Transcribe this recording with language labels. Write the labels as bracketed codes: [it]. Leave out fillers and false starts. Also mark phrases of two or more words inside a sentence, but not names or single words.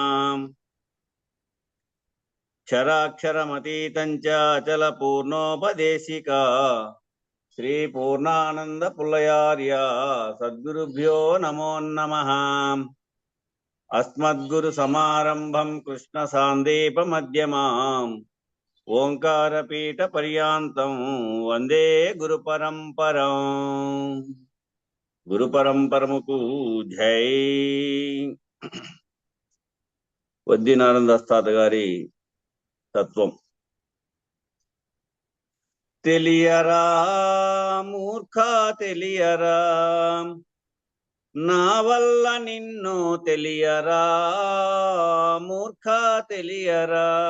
[sa] क्षराक्षरमतीतं च अचल पूर्णोपदेशिका श्री पूर्णानंद पुल्लयार्य सद्गुरुभ्यो नमो नमः। अस्मद्गुरु समारंभं कृष्ण सांदीप मध्यमाम् ओंकारपीठ पर्यांतं वंदे गुरु परंपराम्। [te] గురు పరంపరముకు జై। వద్దినానంద గారి తత్వం. తెలియరా మూర్ఖ తెలియరా, నా వల్ల నిన్ను తెలియరా మూర్ఖ తెలియరా,